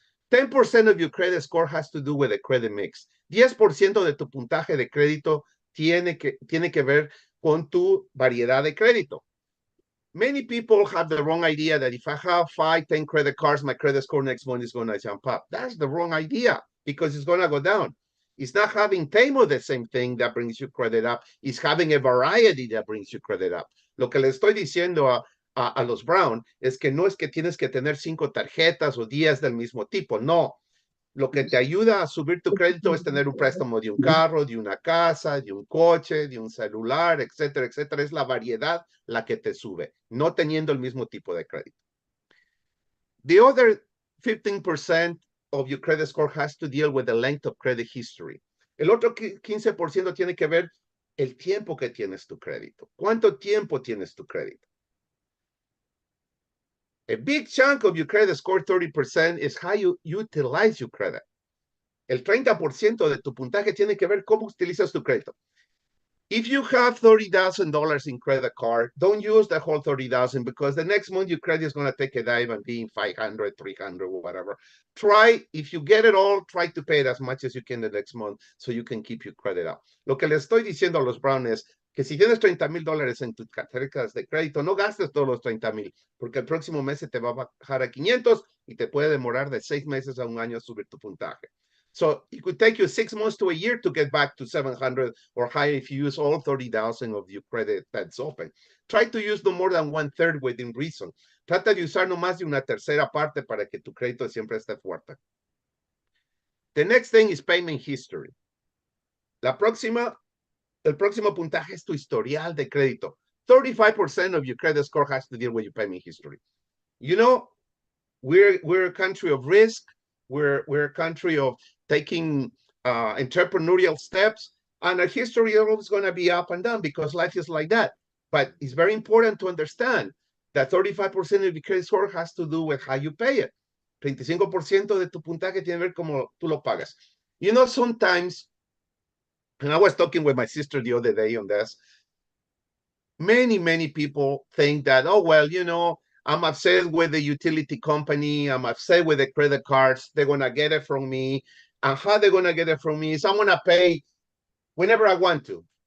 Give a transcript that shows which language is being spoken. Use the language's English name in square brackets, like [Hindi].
[English] 10% of your credit score has to do with the credit mix. [Spanish] 10% de tu puntaje de crédito tiene que ver con tu variedad de crédito. [English] Many people have the wrong idea that if I have 5, 10 credit cards, my credit score next month is going to jump up. That's the wrong idea because it's going to go down. It's not having 10 of the same thing that brings you credit up. It's having a variety that brings you credit up. [Spanish] Lo que le estoy diciendo a los Brown es que no es que tienes que tener 5 tarjetas o 10 del mismo tipo. No. Lo que te ayuda a subir tu crédito es tener un préstamo de un carro, de una casa, de un coche, de un celular, etcétera, etcétera. Es la variedad la que te sube, no teniendo el mismo tipo de crédito. [English] The other 15% of your credit score has to deal with the length of credit history. [Spanish] El otro 15% tiene que ver el tiempo que tienes tu crédito. ¿Cuánto tiempo tienes tu crédito? [English] A big chunk of your credit score, 30%, is how you utilize your credit. [Spanish] El 30% de tu puntaje tiene que ver cómo utilizas tu crédito. [English] If you have $30,000 in credit card, don't use the whole $30,000 because the next month your credit is going to take a dive and be 500, 300, whatever. Try, if you get it all, try to pay it as much as you can the next month so you can keep your credit up. [Spanish] Lo que le estoy diciendo a los Brown es que si tienes $30,000 en tus tarjetas de crédito, no gastes todos los 30,000, porque el próximo mes se te va a bajar a 500 y te puede demorar de 6 meses a un año a subir tu puntaje. [English] So it could take you 6 months to a year to get back to 700 or higher if you use all 30,000 of your credit that's open. Try to use no more than 1/3 within reason. [Spanish] Trata de usar no más de una tercera parte para que tu crédito siempre esté fuerte. [English] The next thing is payment history. [Spanish] El próximo puntaje es tu historial de crédito. [English] 35% of your credit score has to deal with your payment history. You know, we're a country of risk. We're a country of taking entrepreneurial steps, and our history is always going to be up and down because life is like that. But it's very important to understand that 35% of your credit score has to do with how you pay it. [Spanish] 35% de tu puntaje tiene que ver cómo tú lo pagas. [English] You know, sometimes, and I was talking with my sister the other day on this, many people think that, oh, well, you know, I'm upset with the utility company. I'm upset with the credit cards. They're going to get it from me. And how they're going to get it from me is I'm going to pay whenever I want to.